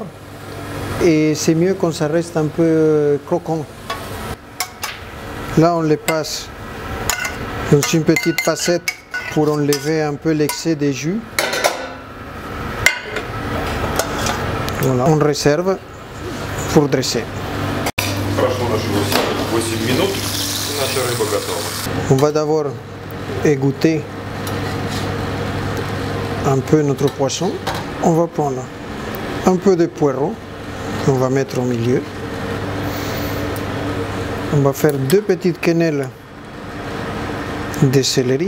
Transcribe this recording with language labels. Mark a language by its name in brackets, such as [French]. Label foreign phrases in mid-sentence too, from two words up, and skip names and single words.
[French] Et c'est mieux quand ça reste un peu croquant. Là on le passe dans une petite passette pour enlever un peu l'excès de jus. Voilà, on réserve pour dresser. [Russian] Прошло наши 8 минут, и наша рыба готова. [French] On va d'abord égoutter un peu notre poisson. On va prendre un peu de poireau. On va mettre au milieu. On va faire 2 petites quenelles de céleri.